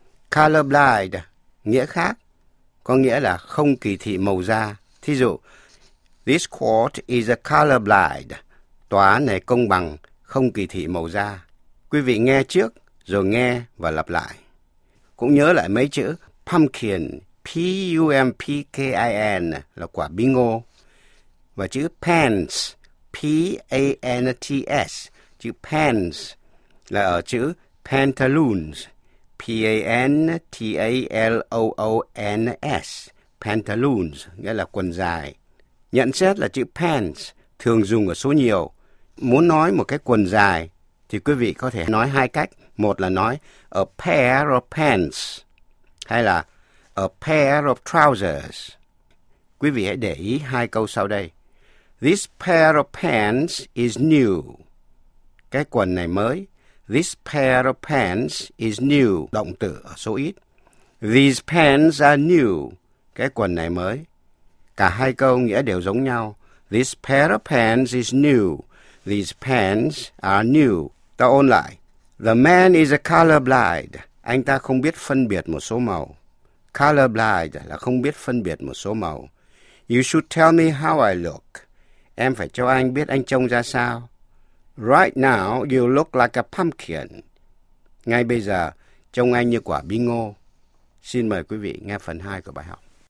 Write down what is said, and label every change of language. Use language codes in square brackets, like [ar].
[vi] Colorblind, nghĩa khác, có nghĩa là không kỳ thị màu da. Thí dụ, [en] this court is a colorblind. [vi] Tòa án này công bằng, không kỳ thị màu da. Quý vị nghe trước, rồi nghe và lặp lại. Cũng nhớ lại mấy chữ pumpkin, P-U-M-P-K-I-N, là quả bí ngô. Và chữ pants, P-A-N-T-S. Chữ pants là ở chữ pantaloons, P-A-N-T-A-L-O-O-N-S, pantaloons, nghĩa là quần dài. Nhận xét là chữ pants thường dùng ở số nhiều. Muốn nói một cái quần dài thì quý vị có thể nói hai cách. Một là nói [en] a pair of pants [vi] hay là [en] a pair of trousers. [vi] Quý vị hãy để ý hai câu sau đây. [en] This pair of pants is new. [vi] Cái quần này mới. [en] This pair of pants is new. [vi] Động từ ở số ít. [en] These pants are new. [vi] Cái quần này mới. Cả hai câu nghĩa đều giống nhau. [en] This pair of pants is new. These pants are new. [vi] Ta ôn lại. [en] The man is a colorblind. [vi] Anh ta không biết phân biệt một số màu. Colorblind là không biết phân biệt một số màu. [en] You should tell me how I look. [vi] Em phải cho anh biết anh trông ra sao. [en] Right now, you look like a pumpkin. [vi] Ngay bây giờ, trông anh như quả bí ngô. Xin mời quý vị nghe phần 2 của bài học.